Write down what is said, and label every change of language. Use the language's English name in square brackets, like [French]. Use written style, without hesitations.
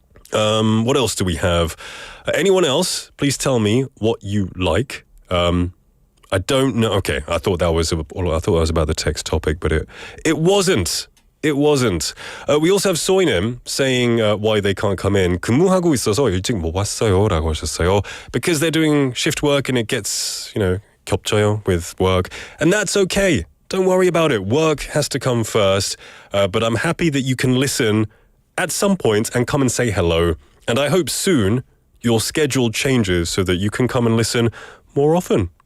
[English] What else do we have? Anyone else? Please tell me what you like. I don't know. Okay, I thought that was about the text topic, but it wasn't. It wasn't. We also have Soinim saying why they can't come in. [Korean] 근무하고 있어서 일찍 못 왔어요라고 하셨어요. [English] Because they're doing shift work and it gets, you know, 겹쳐요 with work, and that's okay. Don't worry about it. Work has to come first. But I'm happy that you can listen at some point and come and say hello. And I hope soon your schedule changes so that you can come and listen more often.